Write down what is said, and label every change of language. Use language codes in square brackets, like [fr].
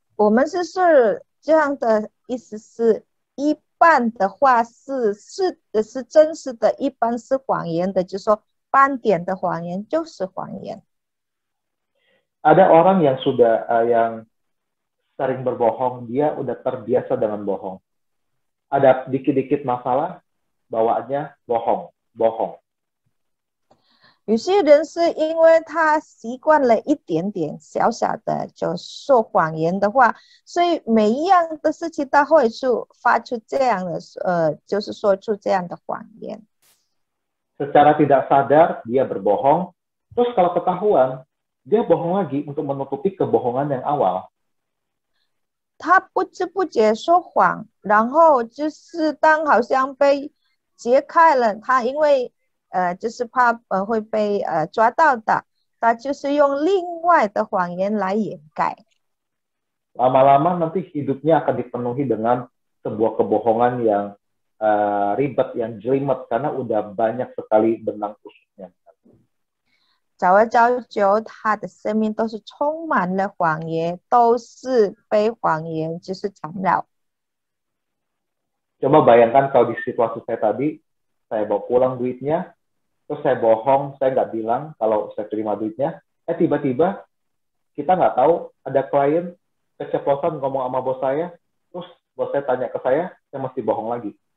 [zh] 我们是这样的意思是，一半的话是真实的，一半是谎言的，就是说斑点的谎言就是谎言。 [id] Ada orang yang sudah yang sering berbohong, dia udah terbiasa dengan bohong. Ada dikit-dikit masalah, bawaannya bohong. [zh] 有些人是因为他习惯了一点点小小的就说谎言的话，所以每一样的事情他会发出这样的就是说出这样的谎言。 [id] Secara tidak sadar dia berbohong, terus kalau ketahuan dia bohong lagi untuk menutupi kebohongan yang awal. [zh] 他不知不觉说谎，然后就是当好像被揭开了，他因为就是怕会被抓到的，他就是用另外的谎言来掩盖。 [id] Lama-lama nanti hidupnya akan dipenuhi dengan sebuah kebohongan yang ribet, yang jelimet, karena udah banyak sekali benang kusutnya. [zh] 久而久久，他的生命都是充满了谎言，都是被谎言就是缠绕。 [id] Coba bayangkan kalau di situasi saya tadi, saya bawa pulang duitnya, terus saya bohong, saya nggak bilang kalau saya terima duitnya, tiba-tiba kita nggak tahu ada klien keceplosan ngomong sama bos saya, terus bos saya tanya ke saya mesti bohong lagi.